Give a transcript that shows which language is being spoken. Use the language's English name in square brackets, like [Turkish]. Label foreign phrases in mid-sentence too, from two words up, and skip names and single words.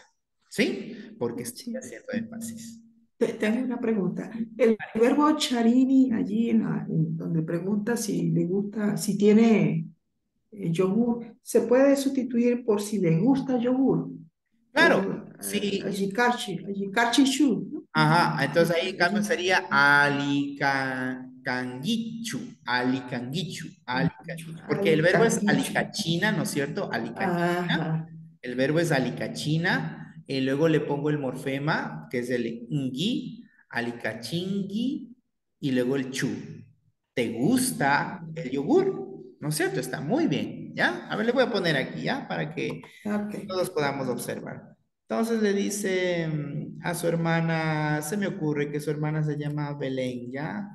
[Spanish] ¿Sí? Porque estoy Sí. haciendo énfasis. Tengo una pregunta. El verbo charini, allí en donde pregunta si le gusta, si tiene yogur, ¿se puede sustituir por si le gusta yogur? Claro, Por sí. [Quechua] ajikarchi shu, [Spanish] ¿no? Ajá, entonces ahí en cambio Allí, sería alicanguichu, porque el verbo es alicanguichu. alicachina, ¿no es cierto? Alicachina, Ajá. el verbo es alicachina, y luego le pongo el morfema, que es el ngui, alicachingui, y luego el chu. ¿Te gusta el yogur? ¿No es cierto? Está muy bien, ¿ya? A ver, le voy a poner aquí, ¿ya? Para que Ok. todos podamos observar. Entonces le dice a su hermana, se me ocurre que su hermana se llama Belén, ¿ya?